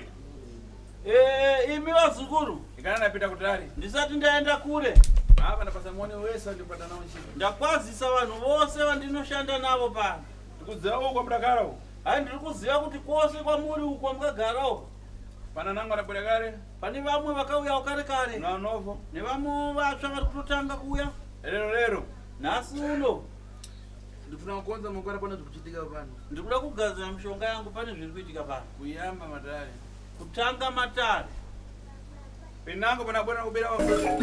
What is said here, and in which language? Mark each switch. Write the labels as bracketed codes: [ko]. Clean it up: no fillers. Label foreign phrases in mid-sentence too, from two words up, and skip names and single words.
[sn] Imi vazukuru. [ny] Ikana napita kutali. [sn] Ndisati ndaenda kure. [ny] Hapa napasa muone wese ndipata nawo ntchito. [sn] Ndakwazisa vanhu vose vandinoshanda navo pano. [ny] Ndikudziwa uko mudagarawo. [sn] Hayi ndiri kuziva kuti kwose kwamuri uko mukagarawo. [ny] Pana nangu anabwera kale. [sn] Pane vamwe vakauyawo kare kare. [ny] Nanovo. [sn] Nevamwe vatsva vari kutotanga kuuya. [ny] Lero. [sn] Nhasi uno. [ny] Ndifuna kukonza mangwana pana zvikuchitika pano. [sn] Ndikuda kugadzira mishonga yangu pane zviri kuitika pano. [ny] Kuyamba matare. [sn] Kutanga matare. [ny] Penango pana bwana kubera wa.